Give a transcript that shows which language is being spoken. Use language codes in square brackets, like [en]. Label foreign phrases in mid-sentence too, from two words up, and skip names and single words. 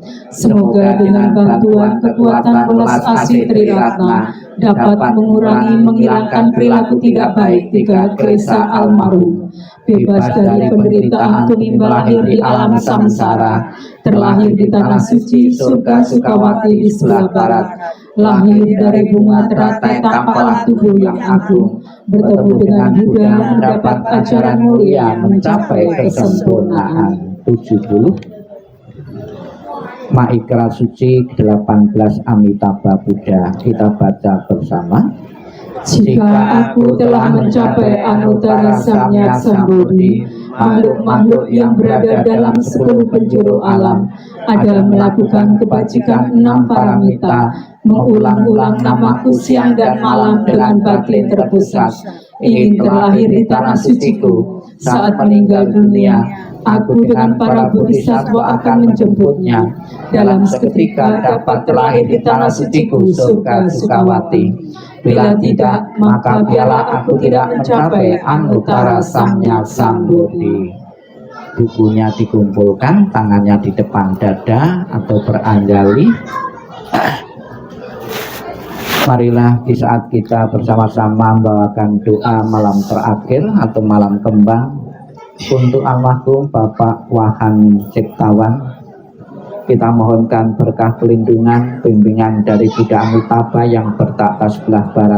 [id] Semoga dengan bantuan kekuatan belas asih Triratna dapat mengurangi, menghilangkan perilaku tidak baik 3 klesa almarhum, bebas dari penderitaan tumimbal lahir di alam samsara, terlahir di tanah suci surga Sukawati di sebelah barat, lahir dari bunga teratai tampalan tubuh yang agung, bertemu dengan Buddha mendapat ajaran mulia mencapai kesempurnaan. 70. Maikra Suci 18 Amitabha Buddha. Kita baca bersama. Jika aku telah mencapai [sa] अनुत्तर सम्यक् सम्बोधि, [id] makhluk-makhluk yang berada dalam 10 penjuru alam ada melakukan kebajikan 6 paramita, mengulang-ulang namaku siang dan malam dengan batin terpusat, ingin terlahir di tanah suciku. Saat meninggal dunia, aku dengan para bodhisatwa akan menjemputnya. Dalam seketika dapat terlahir di tanah suciku surga Sukawati. Bila tidak, maka biarlah aku tidak mencapai [sa] अनुत्तर सम्यक् सम्बोधि. [id] Bukunya dikumpulkan, tangannya di depan dada atau beranjali. Marilah di saat kita bersama-sama membawakan doa malam terakhir atau malam kembang, Untuk almarhum Bapak Wahan Ciptawan, kita mohonkan berkah pelindungan, bimbingan dari Buddha Amitabha yang bertakhta sebelah barat.